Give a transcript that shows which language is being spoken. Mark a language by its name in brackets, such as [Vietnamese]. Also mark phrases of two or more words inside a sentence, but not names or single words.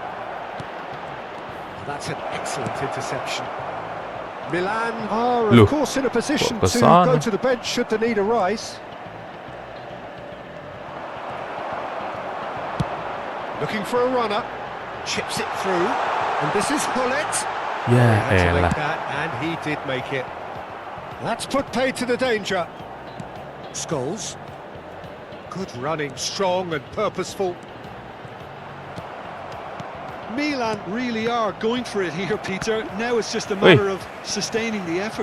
[English] That's an excellent interception. Milan are, of course, in a position to go to the bench should the need arise. Looking for a runner. Chips it through. And this is Hullet. [Indonesian] Ya elah. [English] And he did make it. That's put paid to the danger. Scholes. Good running, strong and purposeful. Milan really are going for it here, Peter. Now it's just a matter of sustaining the effort.